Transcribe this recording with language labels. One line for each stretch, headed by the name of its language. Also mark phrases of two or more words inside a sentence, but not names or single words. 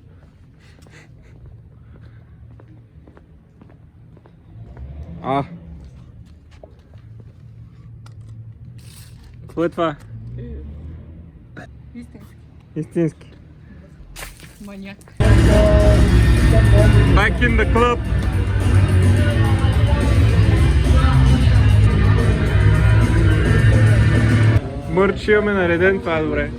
Bulgarian: Какво е това? Истински. Истински. Маняк.
English: Back in the club.
Bulgarian: Мърч имаме нареден, това е добре.